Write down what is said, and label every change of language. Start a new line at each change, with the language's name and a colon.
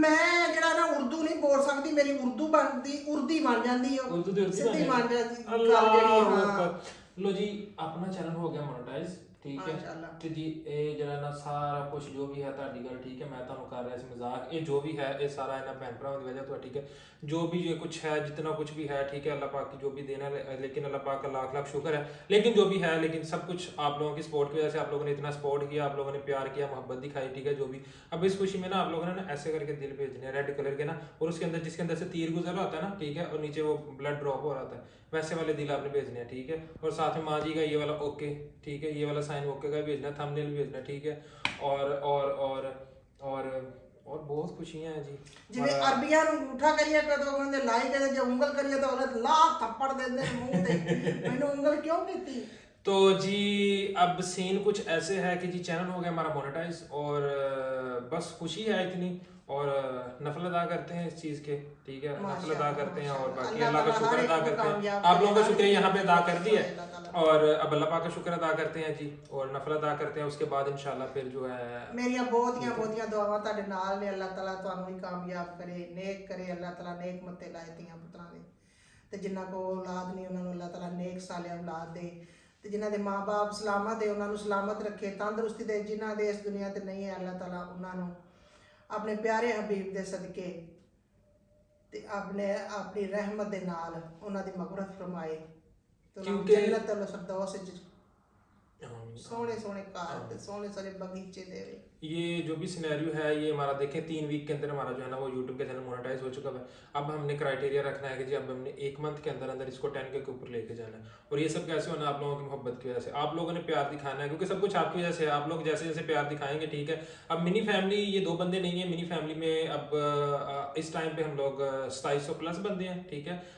Punjabi: ਮੈਂ ਜਿਹੜਾ ਨਾ ਉਰਦੂ ਨਹੀਂ ਬੋਲ ਸਕਦੀ, ਮੇਰੀ ਉਰਦੂ ਬਣਦੀ ਉਰਦੀ ਬਣ ਜਾਂਦੀ ਹੈ, ਉਰਦੂ ਦੀ ਸਿੱਧੀ ਬਣ ਜਾਂਦੀ ਅੱਲਾਹੁ ਅਕਬਰ। ਲੋ ਜੀ, ਆਪਣਾ ਚੈਨਲ ਹੋ ਗਿਆ ਮੋਨੇਟਾਈਜ਼, ਠੀਕ ਹੈ। ਮਾਸ਼ਾਅੱਲਾ। ਤੇ ਜੀ ਇਹ ਜਿਹੜਾ ਨਾ ਸਾਰਾ ਕੁਝ ਜੋ ਵੀ ਹੈ ਤੁਹਾਡੀ ਗੱਲ ਠੀਕ ਹੈ, ਮੈਂ ਤੁਹਾਨੂੰ ਕਰ ਰਿਹਾ ਸੀ ਮਜ਼ਾਕ। ਇਹ ਜੋ ਵੀ ਹੈ ਇਹ ਸਾਰਾ ਇਹਨਾਂ ਭੈਣ ਭਰਾਵਾਂ ਦੀ ਵਜ੍ਹਾ ਤੋਂ, ठीक है।
Hindi: जो भी ये कुछ है, जितना कुछ भी है, ठीक है, अल्लाह पाक की जो भी देना है, लेकिन अल्लाह पाक का लाख लाख शुक्र है। लेकिन जो भी है, लेकिन सब कुछ आप लोगों की सपोर्ट की वजह से, आप लोगों ने इतना सपोर्ट किया, आप लोगों ने प्यार किया, मोहब्बत दिखाई, ठीक है। जो भी अब इस खुशी में ना आप लोगों ने ना ऐसे करके दिल भेजने हैं रेड कलर के ना, और उसके अंदर जिसके अंदर से तीर गुजर रहा होता है ना, ठीक है, और नीचे वो ब्लड ड्रॉप हो रहा होता है, वैसे वाले दिल आपने भेजने हैं, ठीक है। और साथ में माँ जी का ये वाला ओके, ठीक है, ये वाला साइन ओके का भेजना, थंबनेल भेजना, ठीक है। और बहुत खुशियां हैं जी।
Punjabi: ਜਿਵੇਂ ਅਰਬੀਆਂ ਨੂੰ ਅੰਗੂਠਾ ਕਰੀਏ ਕਦੋਂ ਕਹਿੰਦੇ ਲਾਈ ਕਹਿੰਦੇ, ਜੇ ਉਂਗਲ ਕਰੀਏ ਤਾਂ ਉਹਨੇ ਲਾ ਥੱਪੜ ਦਿੰਦੇ ਨੇ ਮੂੰਹ ਤੇ। ਮੈਨੂੰ ਉਂਗਲ ਕਿਉਂ ਕੀਤੀ?
Hindi: तो जी अब सीन कुछ ऐसे है कि जी चैनल हो गया हमारा मोनेटाइज, और बस खुशी है इतनी, और नफल अदा करते हैं इस चीज़ के, ठीक है। नफल अदा करते हैं, और बाकी अल्लाह का शुक्र अदा करते हैं। आप लोगों का शुक्र यहाँ पे अदा कर दिया, और अब अल्लाह पाक का शुक्र अदा करते हैं जी, और नफल अदा करते हैं। उसके बाद इंशाल्लाह फिर जो है
Punjabi: ਮੇਰੀਆਂ ਬਹੁਤੀਆਂ ਦੁਆਵਾਂ ਤੁਹਾਡੇ ਨਾਲ ਨੇ। ਅੱਲਾਹ ਤਾਲਾ ਤੁਹਾਨੂੰ ਵੀ ਕਾਮਯਾਬ ਕਰੇ, ਨੇਕ ਕਰੇ। ਅੱਲਾਹ ਤਾਲਾ ਨੇਕ ਮੱਤੇ ਲਾਏ ਧੀਆਂ ਪੁੱਤਰਾਂ ਦੇ, ਤੇ ਜਿਨ੍ਹਾਂ ਕੋ ਔਲਾਦ ਨਹੀਂ ਉਹਨਾਂ ਨੂੰ ਅੱਲਾਹ ਤਾਲਾ ਨੇਕ ਸਾਲਿਹ ਔਲਾਦ ਦੇ, ਤੇ ਜਿਨ੍ਹਾਂ ਦੇ ਮਾਂ-ਬਾਪ ਸਲਾਮਤ ਹੈ ਉਹਨਾਂ ਨੂੰ ਸਲਾਮਤ ਰੱਖੇ, ਤੰਦਰੁਸਤੀ ਦੇ। ਜਿਨ੍ਹਾਂ ਦੇ ਇਸ ਦੁਨੀਆ ਤੇ ਨਹੀਂ ਹੈ, ਅੱਲਾਹ ਤਾਲਾ ਉਹਨਾਂ ਨੂੰ ਆਪਣੇ ਪਿਆਰੇ ਹਬੀਬ ਦੇ ਸਦਕੇ ਤੇ ਆਪਣੀ ਰਹਿਮਤ ਦੇ ਨਾਲ ਉਹਨਾਂ ਦੀ ਮਗਫਰਤ ਫਰਮਾਏ, ਤੇ ਉਹਨਾਂ ਨੂੰ ਜੰਨਤ ਅਲ ਫਿਰਦੌਸ ਵਿੱਚ सोने कार ते सोने बगीचे देवे।
Hindi: ये जो भी सिनेरियो है ये हमारा देखें 3 वीक के अंदर हमारा जो है ना वो यूट्यूब का चैनल मोनेटाइज हो चुका है। अब हमने क्राइटेरिया रखना है कि जी अब हमने 1 मंथ के अंदर अंदर इसको 10K के ऊपर लेके जाना है, और ये सब कैसे होना? आप लोगों की मोहब्बत की वजह से, आप लोगों ने प्यार दिखाना है, क्योंकि सब कुछ आपकी वजह से है। आप लोग जैसे जैसे प्यार दिखाएंगे, ठीक है। अब मिनी फैमिली ये 2 बंदे नहीं है, मिनी फैमिली में अब इस टाइम पे हम लोग 2700 प्लस बंदे हैं, ठीक है।